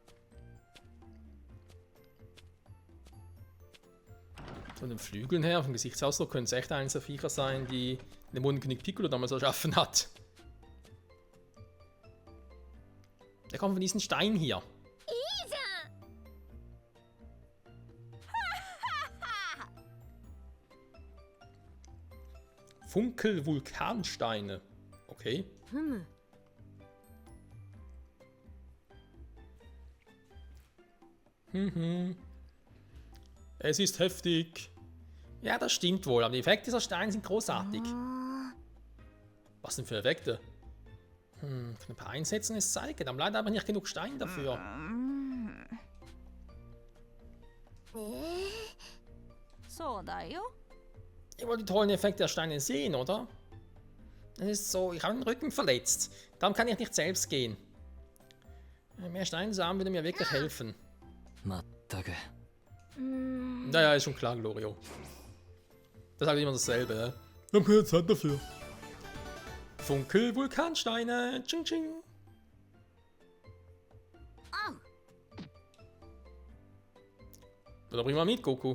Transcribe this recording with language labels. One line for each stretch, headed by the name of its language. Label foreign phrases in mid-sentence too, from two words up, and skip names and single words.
German: Von den Flügeln her, vom Gesichtsausdruck, können es echt eines der Viecher sein, die den Mondkönig Piccolo damals erschaffen hat. Der kommt von diesem Stein hier. Funkel-Vulkansteine. Okay.
Japanese: ふむ。
German: Es ist heftig. Ja, das stimmt wohl, aber die Effekte dieser Steine sind großartig. Was denn für Effekte? Kann ein paar einsetzen, es zeigen. Aber leider habe ich nicht genug Stein dafür.
Japanese: そうだよ。
German: Ihr wollt die tollen Effekte der Steine sehen, oder? Das ist so, ich habe den Rücken verletzt. Darum kann ich nicht selbst gehen. Mehr Steine zu haben würde mir wirklich helfen.
Japanese: まったく
German: Naja, ist schon klar, Glorio. Das ist halt immer dasselbe, ne? Wir haben keine Zeit dafür. Funkel, Vulkansteine. Tsching, tsching. Oder bring mal mit, Goku.